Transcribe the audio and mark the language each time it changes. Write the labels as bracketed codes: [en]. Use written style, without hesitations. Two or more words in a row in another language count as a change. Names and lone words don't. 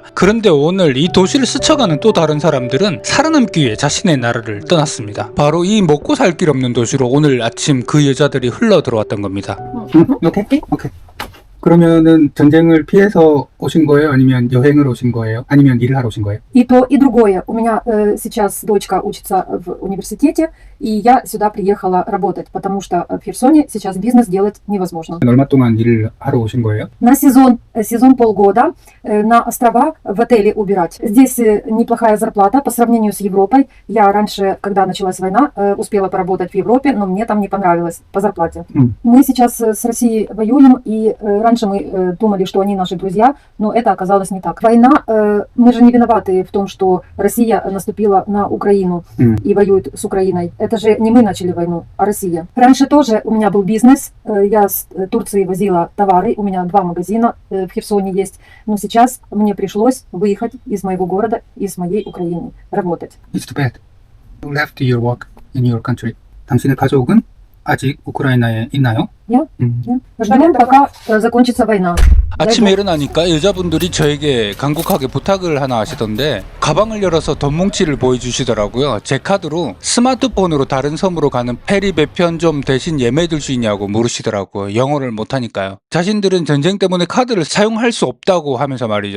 [ko] 그런데 오늘 이 도시를 스쳐가는 또 다른 사람들은 살아남기 위해 자신의 나라를 떠났습니다. 바로 이 먹고 살 길 없는 도시로 오늘 아침 그 여자들이 흘러 들어왔던 겁니다. 오케이. 그러면은 전쟁을 피해서 오신 거예요? 아니면 여행을 오신 거예요? 아니면 일을 하러 오신 거예요? [ru] И то, и другое. У меня сейчас дочка учится в университете, и я сюда приехала работать, потому что в Херсоне сейчас бизнес делать невозможно. [ko] 얼마 동안 일을 하러 오신 거예요? [ru] На сезон полгода, на острова в отеле убирать. Здесь неплохая зарплата по сравнению с Европой. Я раньше, когда началась война, успела поработать в Европе, но мне там не понравилось по зарплате. Мы сейчас с Россией воюем, и раньше мы думали, что они наши друзья, но это оказалось не так. Война, мы же не виноваты в том, что Россия наступила на Украину и воюет с Украиной. Это же не мы начали войну, а Россия. Раньше тоже у меня был бизнес, я с Турции возила товары, у меня 2 магазина в Херсоне есть, но сейчас мне пришлось выехать из моего города, из моей Украины, работать. [en] It's too bad. You left your work in your country. [ko] 당신의 가족은 아직 우크라이나에 있나요? [ru] Ждем, пока закончится война. [ko] 아침에 일어나니까 여자분들이 저에게 간곡하게 부탁을 하나 하시던데 가방을 열어서 돈 뭉치를 보여주시더라고요. 제 카드로 스마트폰으로 다른 섬으로 가는 페리 배편 좀 대신 예매해줄 수 있냐고 물으시더라고요. 영어를 못하니까요. 자신들은 전쟁 때문에 카드를 사용할 수 없다고 하면서 말이죠.